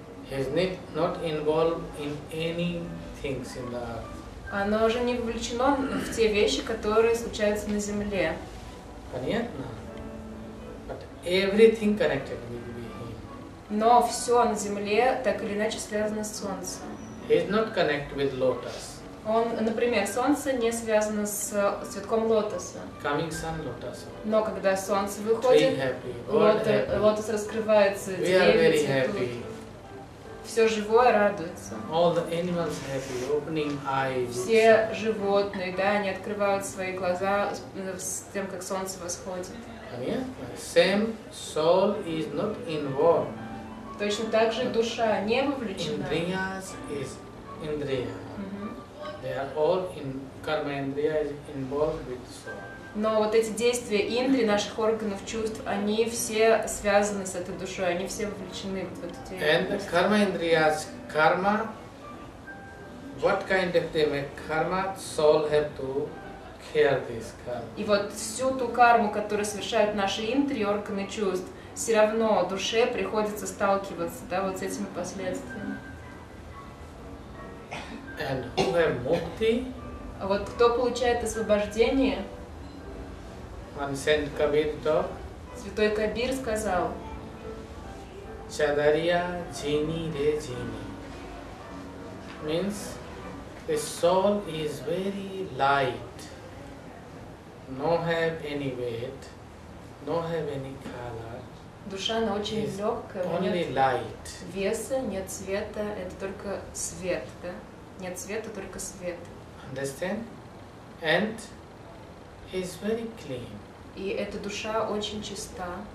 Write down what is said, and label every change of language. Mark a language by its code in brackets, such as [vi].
[en] He is not involved in any things in the earth. [ru] Оно уже не вовлечено в те вещи, которые случаются на Земле. Понятно? [en] But everything connected with him. [ru] Но все на Земле так или иначе связано с Солнцем. [en] He is not connected with lotus. [ru] Например, Солнце не связано с цветком лотоса. [en] Coming sun, lotus. [ru] Но когда Солнце выходит, лотос раскрывается, деревья цветут. Все живое радуется. [en] All the animals happy, opening eyes. [ru] Все животные, да, они открывают свои глаза с тем, как солнце восходит. [en] Same soul is not involved. [ru] Точно так же душа не вовлечена. [en] Indriyas is indriya. They are all in karma. Indriya is involved with soul. [ru] Но вот эти действия индри, наших органов чувств, они все связаны с этой душой, они все вовлечены в эту деятельность. [en] And karma indriyas, karma, what kind of karma, soul have to care this karma. [ru] И вот всю ту карму, которую совершают наши индри, органы чувств, все равно душе приходится сталкиваться, да, вот с этими последствиями. [en] And who have mukti? [ru] А вот кто получает освобождение? [en] One Saint Kabir talk. [ru] Святой Кабир сказал: [hi] Chadariya jini re jini. [en] Means the soul is very light, no have any weight, no have any color. [ru] Душа, она очень легкая, нет веса, нет цвета, это только свет, да? Нет цвета, только свет. [en] Understand? And is very clean. [ru] И эта душа очень чиста.